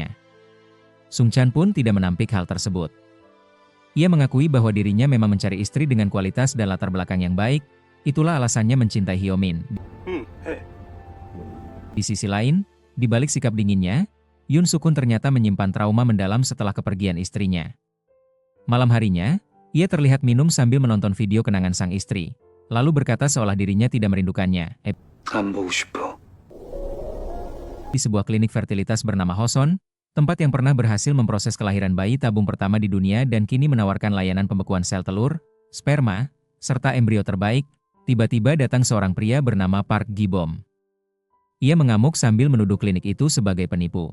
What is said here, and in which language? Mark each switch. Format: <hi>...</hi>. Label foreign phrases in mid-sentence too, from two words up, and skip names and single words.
<id>Sung-chan pun tidak menampik hal tersebut. Ia mengakui bahwa dirinya memang mencari istri dengan kualitas dan latar belakang yang baik, itulah alasannya mencintai Hyomin. Di sisi lain, di balik sikap dinginnya, Yoon Sukun ternyata menyimpan trauma mendalam setelah kepergian istrinya. Malam harinya, ia terlihat minum sambil menonton video kenangan sang istri, lalu berkata seolah dirinya tidak merindukannya.</id> <ko>안 보고 싶어.</ko> <id>Di sebuah klinik fertilitas bernama Hoson, tempat yang pernah berhasil memproses kelahiran bayi tabung pertama di dunia dan kini menawarkan layanan pembekuan sel telur, sperma, serta embrio terbaik, tiba-tiba datang seorang pria bernama Park Gi-bom. Ia mengamuk sambil menuduh klinik itu sebagai penipu.</id>